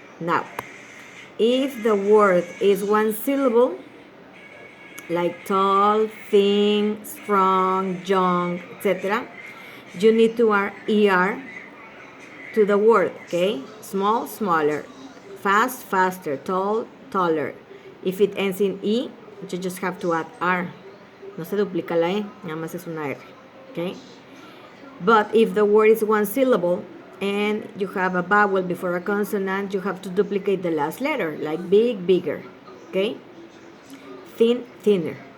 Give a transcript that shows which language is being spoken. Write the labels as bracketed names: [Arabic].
[English] Now, if the word is one syllable, like tall, thin, strong, young, etc., you need to add er to the word, okay? Small, smaller. Fast, faster. Tall, taller. If it ends in E, you just have to add R. [Spanish] No se duplica la E, nada más es una R, okay? [English] But if the word is one syllable and you have a vowel before a consonant, you have to duplicate the last letter, like big, bigger, okay? Thin, thinner.